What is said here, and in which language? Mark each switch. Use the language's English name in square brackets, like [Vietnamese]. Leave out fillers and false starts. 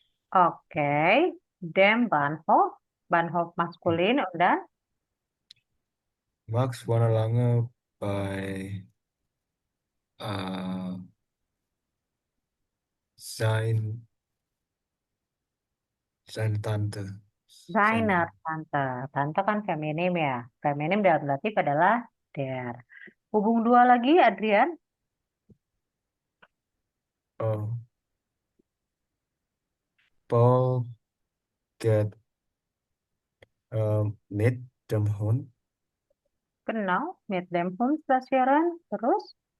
[German] Oke. Dem Bahnhof. Bahnhof maskulin. Und dann? Max wohnt lange bei äh, sein, seine Tante. Deiner, Sein, [Indonesian] tante. Tante kan feminim ya. Feminim dalam relatif adalah der. Hubung dua lagi, Adrian. [German] oh, Paul geht mit dem Hund. Genau. Mit dem Hund spazieren. [Indonesian] Terus.